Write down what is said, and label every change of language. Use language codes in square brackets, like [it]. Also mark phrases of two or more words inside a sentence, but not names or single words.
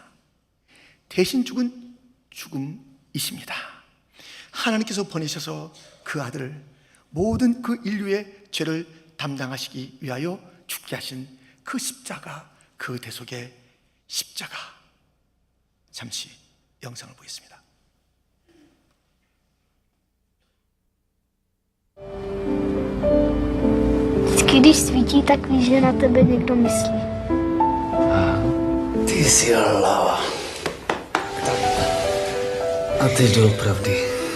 [ko] 대신 죽은 죽음이십니다. 하나님께서 보내셔서 그 아들을 모든 그 인류의 죄를 담당하시기 위하여 죽게 하신 그 십자가, 그 대속의 십자가. 잠시 영상을 보겠습니다. [cs] Když svítí, tak víš, že na tebe někdo myslí. Ty jsi hlava. A teď doopravdy.